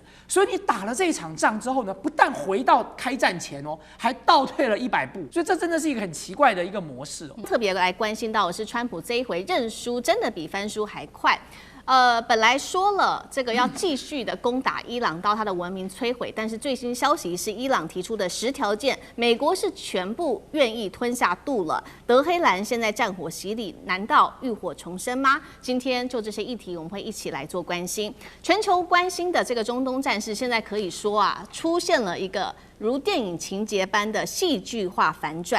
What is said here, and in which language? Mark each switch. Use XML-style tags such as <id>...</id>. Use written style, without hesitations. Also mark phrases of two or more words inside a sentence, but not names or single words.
<zh>所以你打了這一場仗之後呢，不但回到開戰前哦，還倒退了100步。所以這真的是一個很奇怪的一個模式哦。特別來關心到的是，川普這一回認輸真的比翻書還快。本來說了這個要繼續的攻打伊朗，到他的文明摧毀，但是最新消息是，伊朗提出的10 條件，美國是全部願意吞下肚了。德黑蘭現在戰火洗禮，難道浴火重生嗎？今天就這些議題，我們會一起來做關心。全球關心的這個中東戰事，現在可以說啊，出現了一個如電影情節般的戲劇化反轉。</zh>